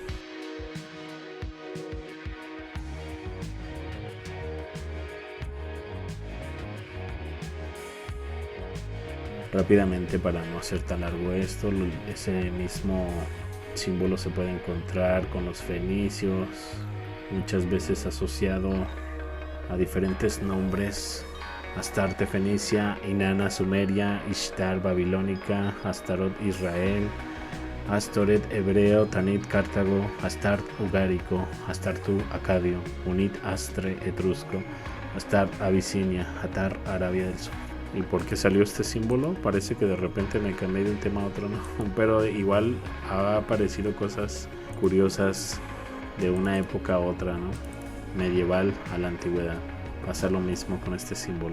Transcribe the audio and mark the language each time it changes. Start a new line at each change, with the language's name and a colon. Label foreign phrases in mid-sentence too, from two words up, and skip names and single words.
Spanish: Rápidamente, para no hacer tan largo esto, ese mismo símbolo se puede encontrar con los fenicios, muchas veces asociado a diferentes nombres: Astarte fenicia, Inanna sumeria, Ishtar babilónica, Astaroth Israel, Astoret hebreo, Tanit Cartago, Astart ugárico, Astartu acadio, Unit Astre etrusco, Astart Abisinia, Atar Arabia del Sur. ¿Y por qué salió este símbolo? Parece que de repente me cambié de un tema a otro, ¿no? Pero igual ha aparecido cosas curiosas de una época a otra, ¿no? Medieval a la antigüedad. Pasa lo mismo con este símbolo.